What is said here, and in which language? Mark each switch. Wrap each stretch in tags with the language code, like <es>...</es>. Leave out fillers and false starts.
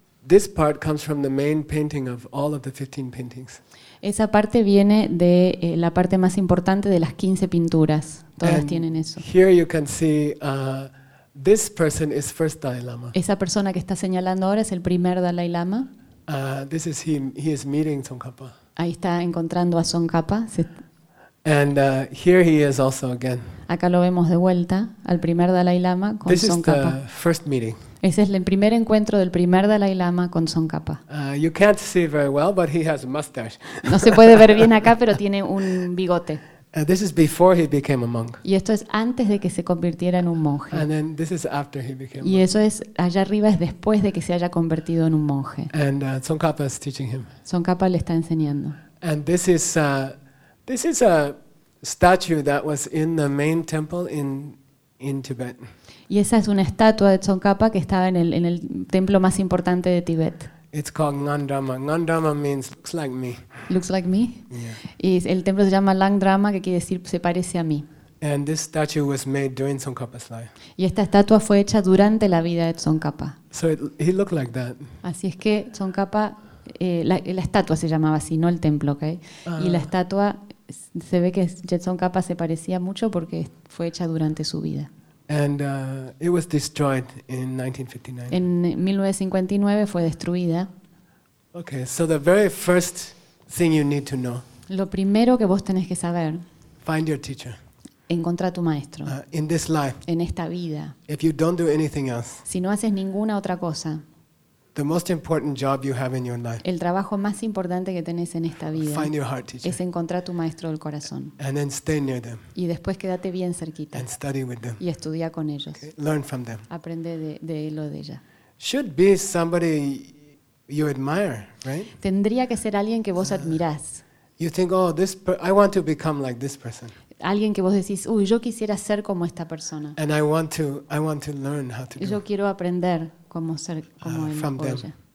<en>This part comes from the main painting of all of the 15 paintings.</en> <es>Esa parte viene de la parte más importante de las 15 pinturas. Todas tienen eso.</es> <en>Here you can see this person is first Dalai Lama.</en> <es>Esa persona que está señalando ahora es el primer Dalai Lama.</es> <en>This is him. He is meeting Tsongkhapa.</en> <es>Ahí está encontrando a Tsongkhapa.</es> <en>And here he is also again.</en> <es>Acá lo vemos de vuelta al primer Dalai Lama con</es> <en>this Tsongkhapa. This is the first meeting.</en> <es>Ese es el primer encuentro del primer Dalai Lama con Tsongkhapa.</es> <en>You can't see very well, but he has a mustache.</en> <es>No se puede ver bien acá, pero tiene un bigote.</es> <en>This is before he became a monk.</en> <es>Y esto es antes de que se convirtiera en un monje.</es> <en>And then this is after he became a monk.</en> <es>Y eso es allá arriba, es después de que se haya convertido en un monje.</es> <en>And Tsongkhapa is teaching him.</en> <es>Tsongkhapa le está enseñando.</es> <en>And this is a statue that was in the main temple in in Tibet.</en> <es>Y esa es una estatua de Tsongkhapa que estaba en el templo más importante de Tibet.</es> <en>It's called Ngandrama. Ngandrama means looks like me. Looks like me. Yeah.</en> <es>Y el templo se llama Langdrama, que quiere decir se parece a mí.</es> <en>And this statue was made during Tsongkhapa's life.</en> <es>Y esta estatua fue hecha durante la vida de Tsongkhapa.</es> <en>So he looked like that.</en> <es>Así es que Tsongkhapa, la estatua se llamaba así, no el templo, ¿okay? Y la estatua se ve que Tsongkhapa se parecía mucho porque fue hecha durante su vida.</es> <en>And it was destroyed in 1959.</en> <es>En 1959 fue destruida.</es> <en>Okay, so the very first thing you need to know.</en> <es>Lo primero que vos tenés que saber.</es> <en>Find your teacher.</en> <es>Encontrá tu maestro.</es> <en>In this life.</en> <es>En esta vida.</es> <en>If you don't do anything else.</en> <es>Si no haces ninguna otra cosa.</es> <en>The most important job you have in your life.</en> <es>El trabajo más importante que tenés en esta vida.</es> <en>Find your heart teacher.</en> <es>Es encontrar tu maestro del corazón.</es> <en>And then stay near them.</en> <es>Y después quédate bien cerquita.</es> <en>And study with them.</en> <es>Y estudia con ellos.</es> <en>Okay. Learn from them.</en> <es>Aprende de lo de ella.</es> <en>Should be somebody you admire, right?</en> <es>Tendría que ser alguien que vos admirás.</es> <en>You think, oh, this I want to become like this person.</en> <es>Alguien que vos decís, uy, yo quisiera ser como esta persona.</es> <en>And I want to learn how to.</en> <es>Yo quiero aprender cómo ser como él o ella.</es>